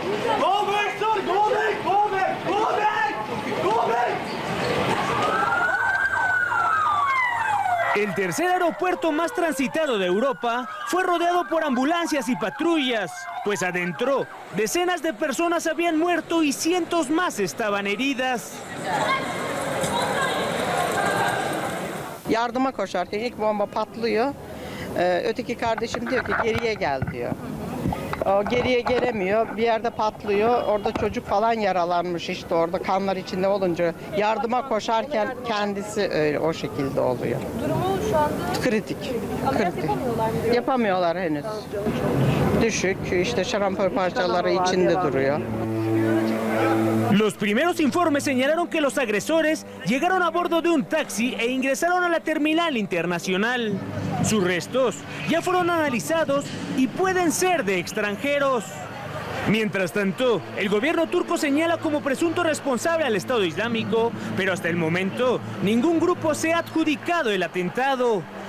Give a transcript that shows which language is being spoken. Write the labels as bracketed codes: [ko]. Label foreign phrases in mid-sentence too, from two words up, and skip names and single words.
[es] El tercer aeropuerto más transitado de Europa fue rodeado por ambulancias y patrullas, pues adentro decenas de personas habían muerto y cientos más estaban heridas. [tr] Yardıma koşarken ilk bomba patlıyor. Öteki kardeşim diyor ki geriye gel diyor. O geriye gelemiyor. Bir yerde patlıyor. Orada çocuk falan yaralanmış işte orada kanlar içinde olunca yardıma koşarken kendisi öyle o şekilde oluyor. Durumu şu anda kritik. Ameliyat yapamıyorlar mı? Yapamıyorlar henüz. Düşük işte şarampol parçaları içinde duruyor. [es] Los primeros informes señalaron que los agresores llegaron a bordo de un taxi e ingresaron a la terminal internacional. Sus restos ya fueron analizados y pueden ser de extranjeros. Mientras tanto, el gobierno turco señala como presunto responsable al Estado Islámico, pero hasta el momento ningún grupo se ha adjudicado el atentado.